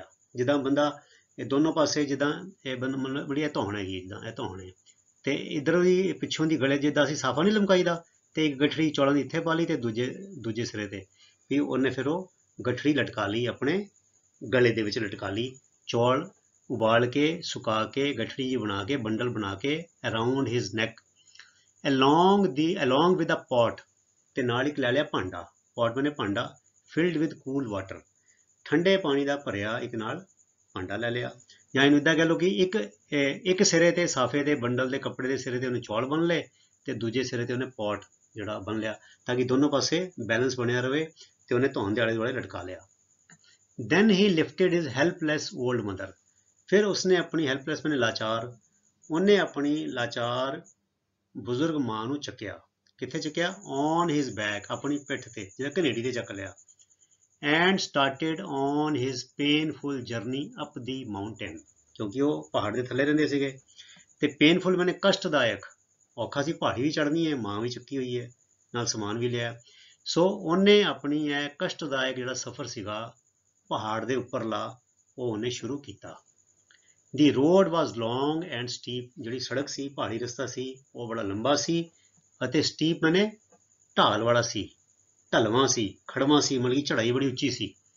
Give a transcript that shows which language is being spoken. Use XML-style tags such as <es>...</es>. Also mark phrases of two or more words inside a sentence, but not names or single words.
<pa>ਜਿੱਦਾਂ ਬੰਦਾ ਇਹ ਦੋਨੋਂ ਪਾਸੇ, ਜਿੱਦਾਂ ਇਹ ਮਤਲਬ ਜਿਹੜੀ ਇਹ ਧੌਣ ਹੈਗੀ, ਜਿੱਦਾਂ ਇਹ ਧੌਣ ਹੈ, ਤੇ ਇੱਧਰ ਵੀ ਪਿੱਛੋਂ ਦੀ ਗਲੇ ਜਿੱਦਾਂ ਅਸੀਂ ਸਾਫਾ ਨਹੀਂ ਲਮਕਾਈਦਾ, ਤੇ ਇੱਕ ਗੱਠੜੀ ਚੌਲਾਂ ਦੀ ਇੱਥੇ ਪਾ ਲਈ ਤੇ ਦੂਜੇ ਸਿਰੇ ਤੇ ਵੀ ਉਹਨੇ ਫਿਰ ਉਹ ਗੱਠੜੀ ਲਟਕਾ ਲਈ, ਆਪਣੇ ਗਲੇ ਦੇ ਵਿੱਚ ਲਟਕਾ ਲਈ। ਚੌਲ ਉਬਾਲ ਕੇ, ਸੁਕਾ ਕੇ, ਗੱਠੜੀ ਜੀ ਬਣਾ ਕੇ, ਬੰਡਲ ਬਣਾ ਕੇ,</pa> <en>around his neck, along with a pot,</en> <pa>ਤੇ ਨਾਲ ਇੱਕ ਲੈ ਲਿਆ ਭਾਂਡਾ। ਪੋਟ ਬਣੇ ਭਾਂਡਾ,</pa> <en>filled with cool water,</en> <pa>ਠੰਡੇ ਪਾਣੀ ਦਾ ਭਰਿਆ ਇੱਕ ਨਾਲ ਭਾਂਡਾ ਲੈ ਲਿਆ। ਜਾਂ ਇਹਨੂੰ ਇੱਦਾਂ ਕਹਿ ਲਓ ਕਿ ਇੱਕ ਸਿਰੇ ਤੇ ਸਾਫੇ ਦੇ ਬੰਡਲ ਦੇ ਕੱਪੜੇ ਦੇ ਸਿਰੇ ਤੇ ਉਹਨੇ ਚੌਲ ਬੰਨ ਲਏ, ਤੇ ਦੂਜੇ ਸਿਰੇ ਤੇ ਉਹਨੇ ਪੋਟ ਜਿਹੜਾ ਬੰਨ ਲਿਆ, ਤਾਂ ਕਿ ਦੋਨੋਂ ਪਾਸੇ ਬੈਲੈਂਸ ਬਣਿਆ ਰਵੇ, ਤੇ ਉਹਨੇ ਧੌਣ ਦੇ ਆਲੇ ਦੁਆਲੇ ਲਟਕਾ ਲਿਆ।</pa> <en>Then he lifted his helpless old mother,</en> <pa>ਫਿਰ ਉਸਨੇ ਆਪਣੀ ਹੈਲਪਲੈਸ ਮੈਨੇ ਲਾਚਾਰ, ਉਹਨੇ ਆਪਣੀ ਲਾਚਾਰ ਬਜ਼ੁਰਗ ਮਾਂ ਨੂੰ ਚੱਕਿਆ। ਕਿੱਥੇ ਚੱਕਿਆ?</pa> <en>on his back,</en> <pa>ਆਪਣੀ ਪਿੱਠ ਤੇ, ਜਿਹੜਾ ਕਨੇਡੀ ਤੇ ਚੱਕ ਲਿਆ।</pa> <en>and started on his painful journey up the mountain,</en> <pa>ਕਿਉਂਕਿ ਉਹ ਪਹਾੜ ਦੇ ਥੱਲੇ ਰਹਿੰਦੇ ਸੀਗੇ, ਤੇ ਪੇਨਫੁਲ ਮੈਨੇ ਕਸ਼ਟਦਾਇਕ, ਔਖਾ ਸੀ, ਪਹਾੜੀ ਵੀ ਚੜ੍ਹਨੀ ਹੈ, ਮਾਂ ਵੀ ਚੱਕੀ ਹੋਈ ਹੈ, ਨਾਲ ਸਮਾਨ ਵੀ ਲਿਆ। ਸੋ ਉਹਨੇ ਆਪਣੀ ਇਹ ਕਸ਼ਟਦਾਇਕ ਜਿਹੜਾ ਸਫ਼ਰ ਸੀਗਾ ਪਹਾੜ ਦੇ ਉੱਪਰਲਾ, ਉਹ ਉਹਨੇ ਸ਼ੁਰੂ ਕੀਤਾ।</pa> <en>the road was long and steep,</en> <pa>ਜਿਹੜੀ ਸੜਕ ਸੀ, ਪਹਾੜੀ ਰਸਤਾ ਸੀ, ਉਹ ਬੜਾ ਲੰਬਾ ਸੀ, ਅਤੇ ਸਟੀਪ ਮੈਨੇ ਢਾਲ ਵਾਲਾ ਸੀ, ਢਲਵਾਂ ਸੀ, ਖੜਵਾਂ ਸੀ, ਮਤਲਬ ਕਿ ਚੜ੍ਹਾਈ ਬੜੀ ਉੱਚੀ ਸੀ।</pa>